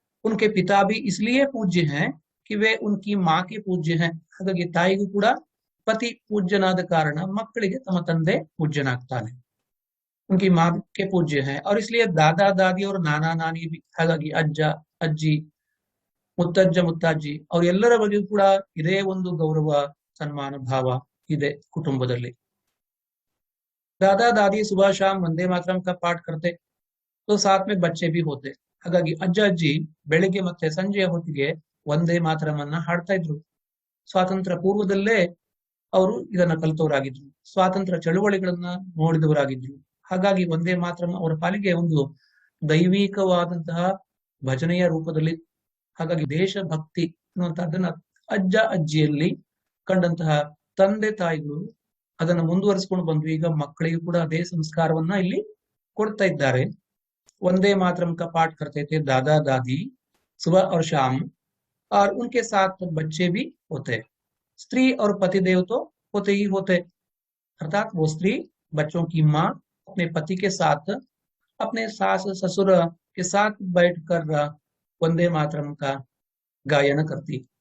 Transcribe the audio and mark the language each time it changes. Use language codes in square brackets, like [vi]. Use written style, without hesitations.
[hi] उनके पिता भी इसलिए पूज्य हैं कि वे उनकी माँ के पूज्य हैं। [kn] ಹಾಗಾಗಿ ತಾಯಿಗೂ ಕೂಡ ಪತಿ ಪೂಜ್ಯನಾದ ಕಾರಣ ಮಕ್ಕಳಿಗೆ ತಮ್ಮ ತಂದೆ ಪೂಜ್ಯನಾಗ್ತಾನೆ। [hi] उनकी माँ के पूज्य हैं, और इसलिए दादा दादी और नाना नानी भी, [kn] ಹಾಗಾಗಿ ಅಜ್ಜ ಅಜ್ಜಿ, ಮುತ್ತಜ್ಜ ಮುತ್ತಾಜ್ಜಿ ಅವ್ರ ಎಲ್ಲರ ಬಗ್ಗೆಯೂ ಕೂಡ ಇದೇ ಒಂದು ಗೌರವ, ಸನ್ಮಾನ ಭಾವ ಇದೆ ಕುಟುಂಬದಲ್ಲಿ। [hi] दादा दादी सुबह शाम वंदे मातरम का पाठ करते, तो साथ में बच्चे भी होते। [kn] ಹಾಗಾಗಿ ಅಜ್ಜ ಅಜ್ಜಿ ಬೆಳಿಗ್ಗೆ ಮತ್ತೆ ಸಂಜೆಯ ಹೊತ್ತಿಗೆ ವಂದೇ ಮಾತರಮನ್ನ ಹಾಡ್ತಾ ಇದ್ರು। ಸ್ವಾತಂತ್ರ್ಯ ಪೂರ್ವದಲ್ಲೇ ಅವರು ಇದನ್ನ ಕಲಿತವರಾಗಿದ್ರು, ಸ್ವಾತಂತ್ರ್ಯ ಚಳುವಳಿಗಳನ್ನ ನೋಡಿದವರಾಗಿದ್ರು। ಹಾಗಾಗಿ ವಂದೇ ಮಾತರಂ ಅವರ ಪಾಲಿಗೆ ಒಂದು ದೈವಿಕವಾದಂತಹ ಭಜನೆಯ ರೂಪದಲ್ಲಿ, ಹಾಗಾಗಿ ದೇಶಭಕ್ತಿ ಅನ್ನುವಂತಹದ್ದನ್ನ ಅಜ್ಜ ಅಜ್ಜಿಯಲ್ಲಿ ಕಂಡಂತಹ ತಂದೆ ತಾಯಿಗಳು ಅದನ್ನು ಮುಂದುವರಿಸಿಕೊಂಡು ಬಂದು ಈಗ ಮಕ್ಕಳಿಗೂ ಕೂಡ ಅದೇ ಸಂಸ್ಕಾರವನ್ನ ಇಲ್ಲಿ ಕೊಡ್ತಾ ಇದ್ದಾರೆ। [hi] वंदे मातरम का पाठ करते थे दादा दादी सुबह और शाम, और उनके साथ बच्चे भी होते। स्त्री और पतिदेव तो होते ही होते, अर्थात वो स्त्री बच्चों की माँ अपने पति के साथ, अपने सास ससुर के साथ बैठकर वंदे मातरम का गायन करती।